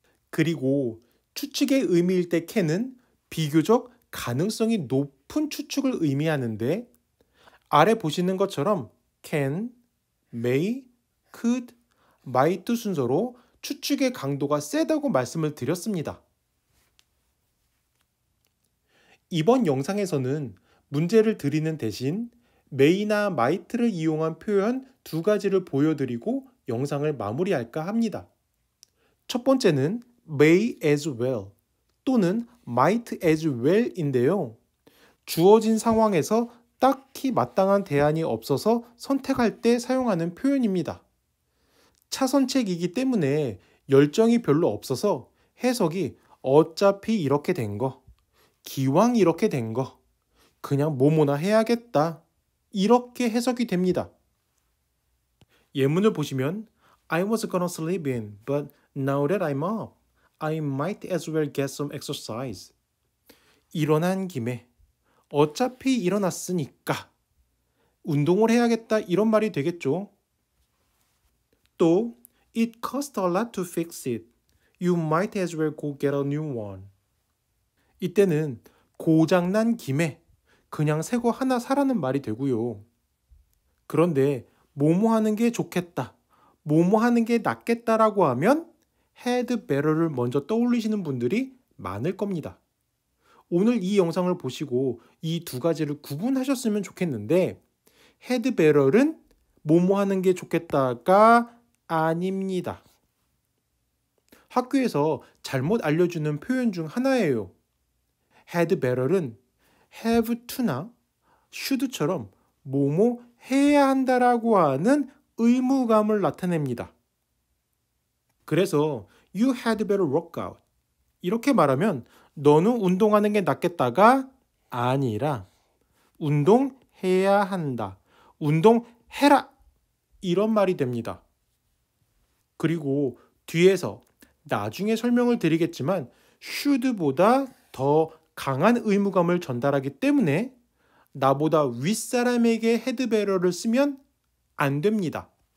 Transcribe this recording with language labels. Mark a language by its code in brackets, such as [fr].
[ko] 그리고 추측의 의미일 때 can은 비교적 가능성이 높은 추측을 의미하는데 아래 보시는 것처럼 can, may, could, might 순서로 추측의 강도가 세다고 말씀을 드렸습니다. 이번 영상에서는 문제를 드리는 대신 may나 might를 이용한 표현 두 가지를 보여드리고 영상을 마무리할까 합니다. 첫 번째는 may as well 또는 might as well인데요. 주어진 상황에서 딱히 마땅한 대안이 없어서 선택할 때 사용하는 표현입니다. 차선책이기 때문에 열정이 별로 없어서 해석이 어차피 이렇게 된 거, 기왕 이렇게 된 거, 그냥 뭐뭐나 해야겠다. 이렇게 해석이 됩니다. 예문을 보시면 [en] I was gonna sleep in, but now that I'm up, I might as well get some exercise. [ko] 일어난 김에 어차피 일어났으니까 운동을 해야겠다 이런 말이 되겠죠. [en] 또 It costs a lot to fix it. You might as well go get a new one. [ko] 이때는 고장난 김에 그냥 새 거 하나 사라는 말이 되고요. 그런데 뭐뭐 하는 게 좋겠다, 뭐뭐 하는 게 낫겠다라고 하면 had better를 먼저 떠올리시는 분들이 많을 겁니다. 오늘 이 영상을 보시고 이 두 가지를 구분하셨으면 좋겠는데 had better는 뭐뭐 하는 게 좋겠다가 아닙니다. 학교에서 잘못 알려주는 표현 중 하나예요. had better는 have to나 should처럼 뭐뭐 해야 한다라고 하는 의무감을 나타냅니다. 그래서 [en] you had better work out. [ko] 이렇게 말하면 너는 운동하는 게 낫겠다가 아니라 운동해야 한다. 운동해라. 이런 말이 됩니다. 그리고 뒤에서 나중에 설명을 드리겠지만 should보다 더 강한 의무감을 전달하기 때문에 나보다 윗사람에게 had better를 쓰면 안 됩니다.